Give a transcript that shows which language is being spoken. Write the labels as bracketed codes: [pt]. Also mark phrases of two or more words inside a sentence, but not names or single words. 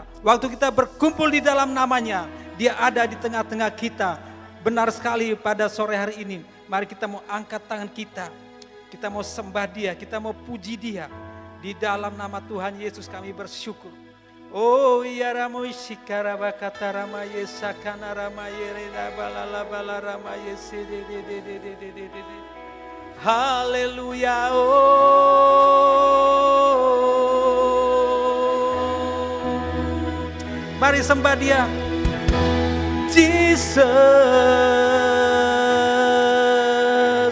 [id] Waktu kita berkumpul di dalam namanya, Dia ada di tengah-tengah kita. Benar sekali pada sore hari ini. Mari kita mau angkat tangan kita. Kita mau sembah Dia, kita mau puji Dia. Di dalam nama Tuhan Yesus kami bersyukur. Oh iya ramo isikara bakata rama yesakana rama yereda balala bala rama yesede de. Haleluya. Oh, mari sembah Dia. Jesus.